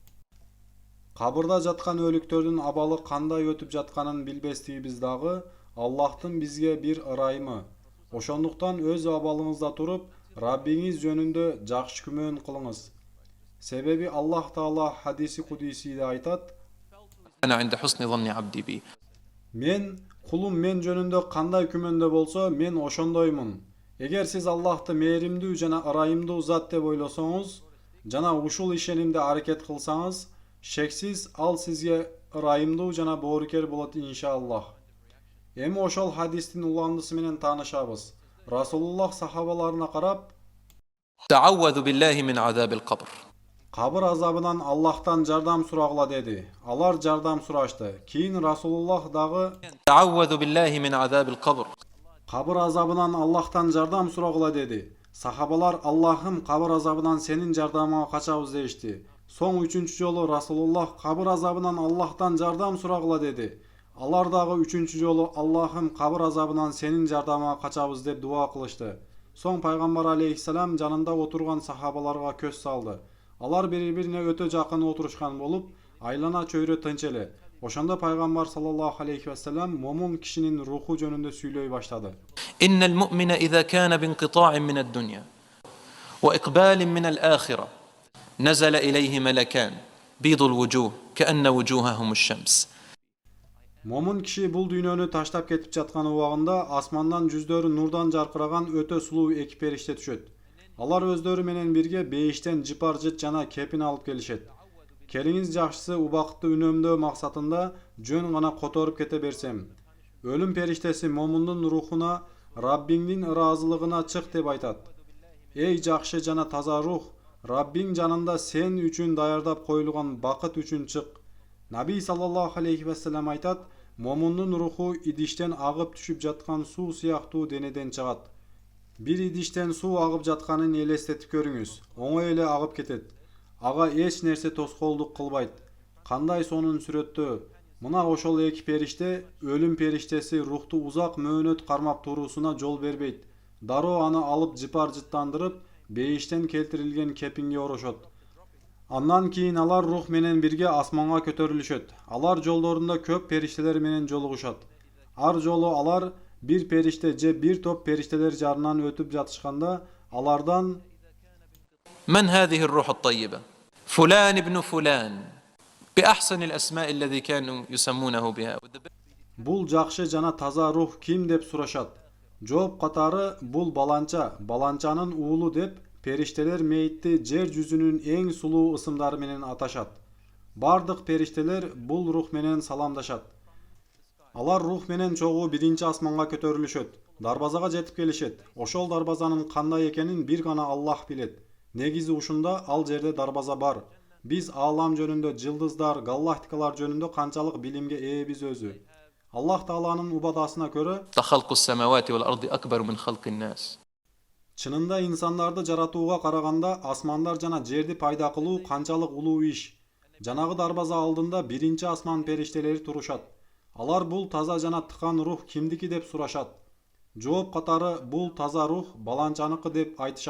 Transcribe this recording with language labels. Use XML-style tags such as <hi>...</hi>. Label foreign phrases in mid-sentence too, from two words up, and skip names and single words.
<ky>Кабырда жаткан өлүктөрдүн абалы кандай өтүп жатканын билбестигибиз дагы Аллахтын бизге бир ырайымы. Ошондуктан өз абалыңызда туруп, Раббиңиз жөнүндө жакшы күмөн кылыңыз. Себеби Аллах Таала хадиси кудисиде айтат:</ky> <ar>أنا عند حسن ظن عبدي بي.</ar> <ky>"Мен, кулум мен жөнүндө кандай күмөндө болсо, мен ошондоймун." Эгер сиз Аллахты мээримдүү жана ырайымдуу зат деп ойлосоңуз, жана ушул ишенимде аракет кылсаңыз, шексиз ал сизге ырайымдуу жана боорукер болот иншаллах. Эми ошол хадистин уландысы менен таанышабыз. Расулуллах сахабаларына карап:</ky> <ar>تعوذوا بالله من عذاب القبر.</ar> <ky>"Кабыр азабынан Аллахтан жардам сурагыла" деди. Алар жардам сурашты. Кийин Расулуллах дагы:</ky> <ar>تعوذوا بالله من عذاب القبر.</ar> <ky>"Кабыр азабынан Аллахтан жардам сурагыла" деди. Сахабалар: "Аллахым, кабыр азабынан сенин жардамыңа качабыз" дешти. Соң үчүнчү жолу Расулуллах: "Кабыр азабынан Аллахтан жардам сурагыла" деди. Алар дагы үчүнчү жолу: "Аллахым, кабыр азабынан сенин жардамыңа качабыз" деп дуа кылышты. Soң Пайгамбар алейхиссалам жанында отурган сахабаларга көз салды. Алар бири-бирине өтө жакын отурушкан болуп, айлана чөйрө тынч эле. Ошондо Пайгамбар</ky> <ar>صلى الله عليه وسلم</ar> <ky>момун кишинин руху жөнүндө сүйлөй баштады.</ky> <ar>إن المؤمن إذا كان بانقطاع من الدنيا وإقبال من الآخرة نزل إليه ملكان بيض الوجوه كأن وجوههم الشمس.</ar> <ky>Момун киши бул дүйнөнү таштап кетип жаткан убагында асмандан жүздөрү нурдан жаркыраган өтө сулуу эки периште түшөт. Алар өздөрү менен бирге бейиштен жыпар жыт жана кепин алып келишет. Келиңиз жакшысы убакытты үнөмдөө максатында жөн гана которуп кете берсем. Өлүм периштеси момундун рухуна Раббиңдин ыраазылыгына чык деп айтат. Эй жакшы жана таза рух, Раббиң жанында сен үчүн даярдап коюлган бакыт үчүн чык. Наби</ky> <ar>صلى الله عليه وسلم</ar> <ky>айтат, момундун руху идиштен агып түшүп жаткан суу сыяктуу денеден чыгат. Бир идиштен суу агып жатканын элестетип көрүңүз. Оңой эле агып кетет. Ага эч нерсе тоскоолдук кылбайт. Кандай сонун сүрөттө. Мына ошол эки периште, өлүм периштеси рухту узак мөөнөт кармап туруусуна жол бербейт. Дароо аны алып жыпар жыттандырып, бейиштен келтирилген кепинге орошот. Андан кийин алар рух менен бирге асманга көтөрүлүшөт. Алар жолдорунда көп периштелер менен жолугушат. Ар жолу алар бир периште же бир топ периштелер жарынан өтүп жатышканда, алардан</ky> <ar>من هذه الروح الطيبة؟ فلان ابن فلان بأحسن الأسماء الذي كانوا يسمونه بها.</ar> <ky>бул жакшы жана таза рух ким деп сурашат. Жооп катары бул баланча, баланчанын уулу деп периштелер мейитти жер жүзүнүн эң сулуу ысымдары менен аташат. Бардык периштелер бул рух менен саламдашат. Алар рух менен чогуу биринчи асманга көтөрүлүшөт. Дарбазага жетип келишет. Ошол дарбазанын кандай экенин бир гана Аллах билет. Негизи ушунда ал жерде дарбаза бар. Биз аалам жөнүндө, жылдыздар, галактикалар жөнүндө канчалык билимге ээбиз өзү. Аллах Тааланын убадасына көрө,</ky> <ar>خلق السماوات والأرض أكبر من خلق الناس.</ar> <ky>чынында инсандарды жаратууга караганда асмандар жана жерди пайда кылуу канчалык улуу иш. Жанагы дарбаза алдында биринчи асман периштелери турушат. Алар бул таза жана тыкан рух кимдики деп сурашат. Жооп катары бул таза рух баланчаныкы деп айтышат.</ky>